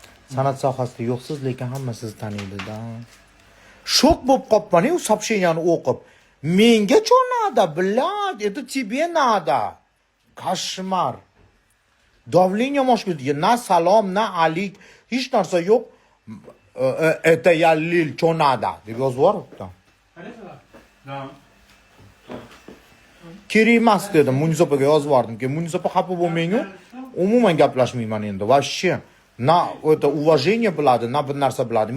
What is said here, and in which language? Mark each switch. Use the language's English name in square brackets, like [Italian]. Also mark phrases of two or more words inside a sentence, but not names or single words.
[Uzbek] San'at sohasida yo'qsiz, lekin hamma sizni taniydi-da. Shok bo'lib qolibman-ku сообщениeni o'qib. [Russian] Menga cho надо, блядь, это тебе надо. [Uzbek] Koshmar. Давление moshkutiga na salom, na alik, hech narsa yo'q. [Russian] Это я lil cho надо [Uzbek] deb yozib yuboribdi. [Russian] Да. [Uzbek] Kerak emas dedim, Munisopaga yozib yubordimki, Munisopa xafa bo'lmang-ku. Umuman gaplashmayman endi. Вообще na o'ta уважение biladi, na bir narsa biladi.